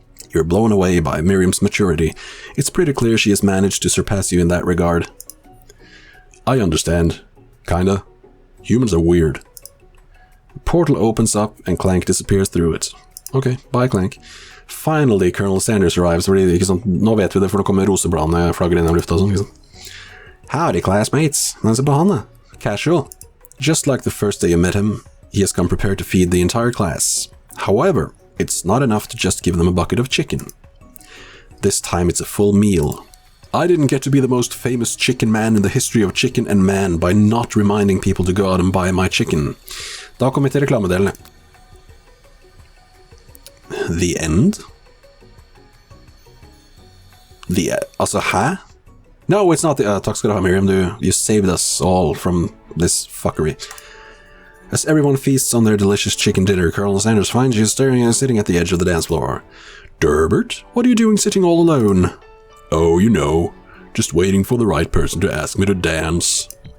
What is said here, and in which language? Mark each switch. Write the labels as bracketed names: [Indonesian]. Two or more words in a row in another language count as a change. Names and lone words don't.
[English] You're blown away by Miriam's maturity. It's pretty clear she has managed to surpass you in that regard. I understand. Kinda. Humans are weird. The portal opens up and Clank disappears through it. Okay, bye Clank. Finally, Colonel Sanders arrives. [Norwegian] Ikke sant? Nå vet vi det, for nå kommer rosebladene flagger inn i lufta og sånn. Ikke sant? [English] Howdy, classmates. [Norwegian] Se på han, casual. [English] Just like the first day you met him, he has come prepared to feed the entire class. However, it's not enough to just give them a bucket of chicken. This time it's a full meal. I didn't get to be the most famous chicken man in the history of chicken and man by not reminding people to go out and buy my chicken. [Norwegian] Da kommer vi til reklamedelen. [English] The end? [Norwegian] Altså, hæ? [English] No, it's not the... [Norwegian] takk skal du ha, Miriam. [English] You saved us all from this fuckery. As everyone feasts on their delicious chicken dinner, Colonel Sanders finds you sitting at the edge of the dance floor. Durbert, what are you doing sitting all alone? Oh, you know, just waiting for the right person to ask me to dance.